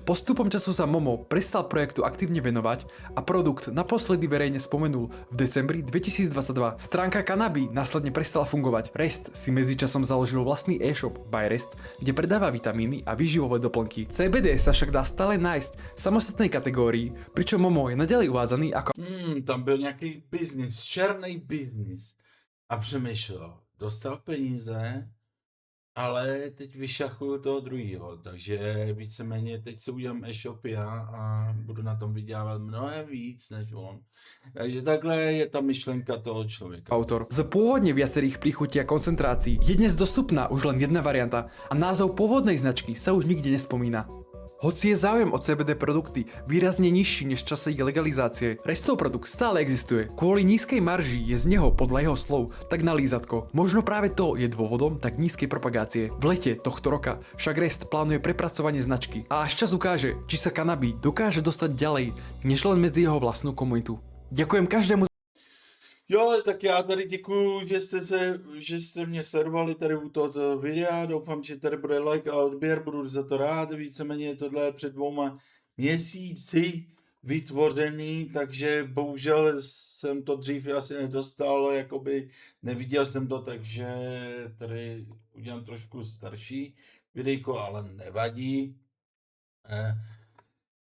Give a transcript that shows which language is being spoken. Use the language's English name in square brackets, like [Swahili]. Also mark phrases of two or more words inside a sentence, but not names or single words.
[Slovak] Postupom času sa Momo prestal projektu aktívne venovať a produkt naposledy verejne spomenul v decembri 2022. Stránka Cannabis následne prestala fungovať. Rest si medzičasom založil vlastný e-shop by Rest, kde predáva vitamíny a výživové doplnky. CBD sa však dá stále nájsť v samostatnej kategórii, pričom Momo je naďalej uvádzaný ako... [Czech] Tam byl nějaký biznis, černý biznis. A přemýšlel, dostal peníze, ale teď vyšachuju toho druhýho, takže víceméně teď se udělám e-shop já a budu na tom vydělávat mnohem víc než on. Takže takhle je ta myšlenka toho člověka. Autor. [Slovak] Z pôvodne viacerých príchutí a koncentrácií je dnes dostupná už len jedna varianta a názov pôvodnej značky sa už nikde nespomína. Hoci je záujem o CBD produkty výrazne nižší než v čase ich legalizácie, Restov produkt stále existuje. Kvôli nízkej marži je z neho, podľa jeho slov, tak na lízatko. Možno práve to je dôvodom tak nízkej propagácie. V lete tohto roka však Rest plánuje prepracovanie značky a až čas ukáže, či sa Cannabis dokáže dostať ďalej, než len medzi jeho vlastnú komunitu. Ďakujem každému. [Czech] Jo, tak já tady děkuju, že jste mě sledovali tady u tohoto videa, doufám, že tady bude like a odběr, budu za to rád, víceméně tohle je před 2 měsíci vytvořený, takže bohužel jsem to dřív asi nedostal, jakoby neviděl jsem to, takže tady udělám trošku starší videjko, ale nevadí.